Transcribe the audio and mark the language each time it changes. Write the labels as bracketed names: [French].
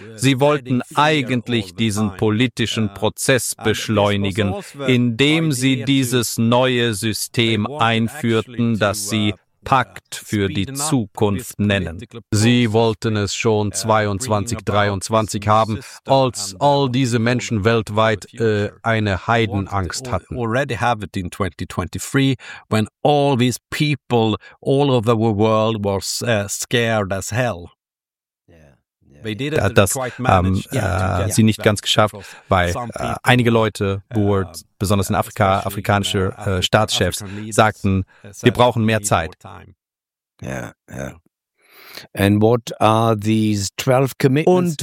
[German] Sie wollten eigentlich diesen politischen Prozess beschleunigen, indem sie dieses neue System einführten, das sie Pakt für die Zukunft nennen. Sie wollten es schon 2023 haben, als all diese Menschen weltweit eine Heidenangst hatten. [English] Already have it in 2023, when all these people all over the world were scared as hell. [German] Sie nicht ganz geschafft, weil einige Leute, besonders in Afrika, afrikanische Staatschefs, sagten, wir brauchen mehr Zeit. [English] And what are these 12 commitments?